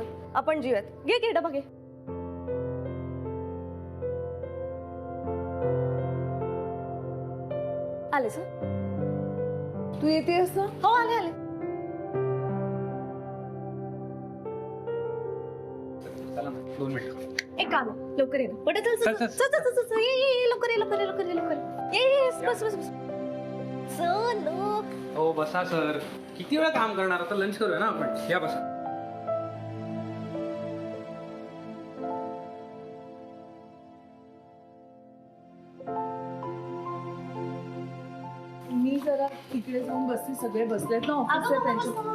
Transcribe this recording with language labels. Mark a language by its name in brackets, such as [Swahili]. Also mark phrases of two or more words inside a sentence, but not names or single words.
[Marathi] आपण जीवत घे की डबा घे. आले सर, तू येतेस ना? हो आले आले. एक काम आहे, लवकर ये ना. बटे चल चल चल चल चल चल, ये लवकर ये लवकर ये लवकर ये लवकर ये. बस बस बस. चल लोक. हो बसा सर, किती वेळा काम करणार, आता लंच करूया ना आपण. या बसा. मी जरा तिकडे जाऊन बसते, सगळे बसलेत ना ऑफिसचे त्यांच्या.